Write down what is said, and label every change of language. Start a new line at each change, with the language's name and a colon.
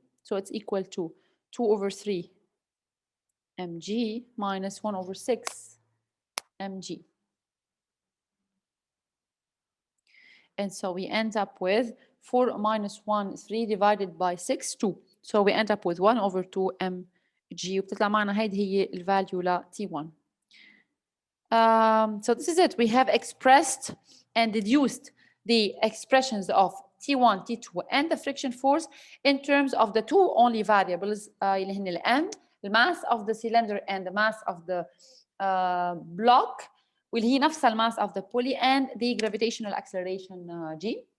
English: So it's equal to 2 over 3 mg minus 1 over 6 mg. And so we end up with 4 minus 1, 3 divided by 6, 2. So we end up with 1 over 2 mg.
Arabic: وبتطلع معنا هيدي هي الفاليو ل T1.
English: So this is it. We have expressed and deduced the expressions of T1, T2 and the friction force in terms of the two only variables
Arabic: اللي هن ال M,
English: the mass of the cylinder and the mass of the block
Arabic: واللي هي نفسها الماس
English: of the pulley and the gravitational acceleration G.